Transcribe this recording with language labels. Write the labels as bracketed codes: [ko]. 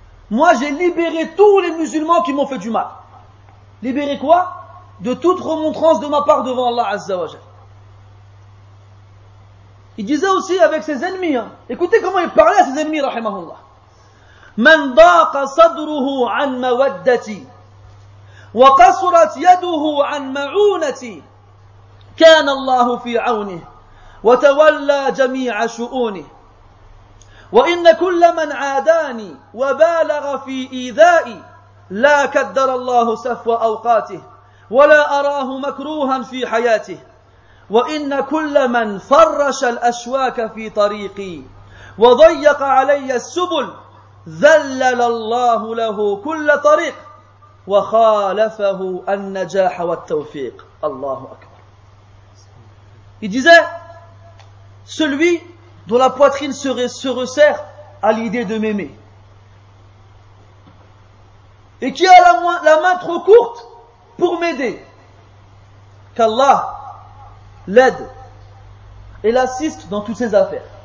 [fr] Moi j'ai libéré tous les musulmans qui m'ont fait du mal. Libéré quoi? De toute remontrance de ma part devant Allah Azza wa Jal. Il disait aussi avec ses ennemis, hein. Écoutez comment il parlait à ses ennemis rahimahullah. [ar] Man daqa sadruhu an mawaddati wa qasurat yaduhu an ma'unati كان الله في عونه وتولى جميع شؤونه وإن كل من عاداني وبالغ في إيذائي لا كدر الله سفو أوقاته ولا أراه مكروها في حياته وإن كل من فرش الأشواك في طريقي وضيق علي السبل ذلل الله له كل طريق وخالفه النجاح والتوفيق. الله أكبر. [fr] Il disait, celui dont la poitrine se resserre à l'idée de m'aimer et qui a la main trop courte pour m'aider, qu'Allah l'aide et l'assiste dans toutes ses affaires.